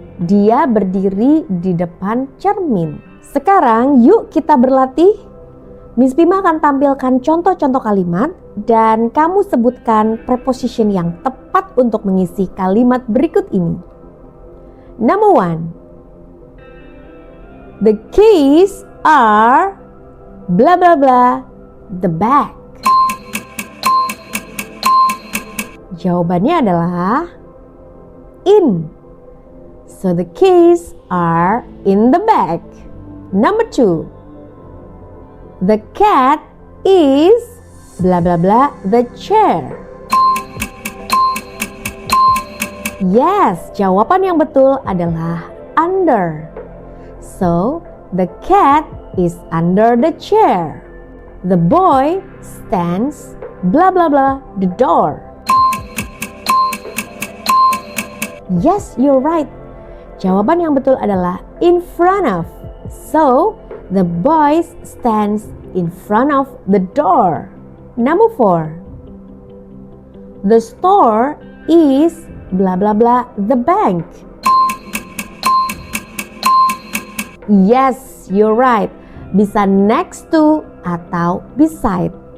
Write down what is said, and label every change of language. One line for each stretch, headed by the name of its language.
Indonesian: Dia berdiri di depan cermin. Sekarang yuk kita berlatih. Miss Pima akan tampilkan contoh-contoh kalimat dan kamu sebutkan preposition yang tepat untuk mengisi kalimat berikut ini.
English: Number 1. The keys are blah blah blah the bag.
Indonesian: Jawabannya adalah in.
English: So the keys are in the bag. Number 2. The cat is blah blah blah the chair.
Indonesian: Yes, jawaban yang betul adalah under.
English: So, the cat is under the chair. The boy stands blah blah blah the door. Yes, you're right.
Indonesian: Jawaban yang betul adalah in front of.
English: So, the boy stands in front of the door. Number 4. The store is blah blah blah the bank. Yes, you're right.
Indonesian: Bisa next to atau beside.